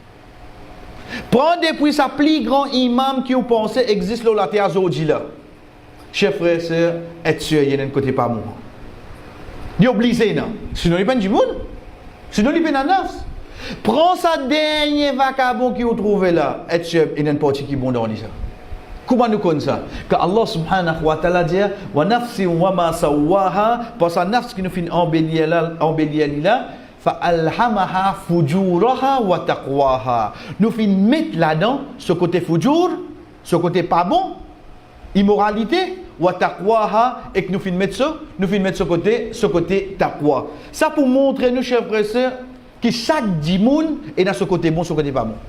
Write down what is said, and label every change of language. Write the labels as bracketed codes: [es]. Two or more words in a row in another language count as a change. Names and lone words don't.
[fr] Prends depuis sa plus grand imam qui vous pensez existe là sur la terre aujourd'hui là. Chers frères et sœurs, être sûr, il y a d'un côté pas bon. Il est obligé, non? Sinon, il n'y a pas de monde. Sinon, il n'y a pas de nafs. Prends sa dernier vagabond qui vous trouvez là, être sûr, il y a une partie qui est bon dans ça. Comment nous connaissons ça? [ar] Que الله سبحانه وتعالى dit ونفس وما سواها, [fr] par sa nafs qui nous fait embellir là, [ar] فألهمها فجورها وتقواها. [fr] Nous fait mettre là-dedans ce côté fujur, ce côté pas bon, immoralité, [ar] وتقواها, [fr] et que nous fait mettre ce côté taqwa. Ça pour montrer nous, chers frères et sœurs, que chaque dimoun est dans ce côté bon, ce côté pas bon.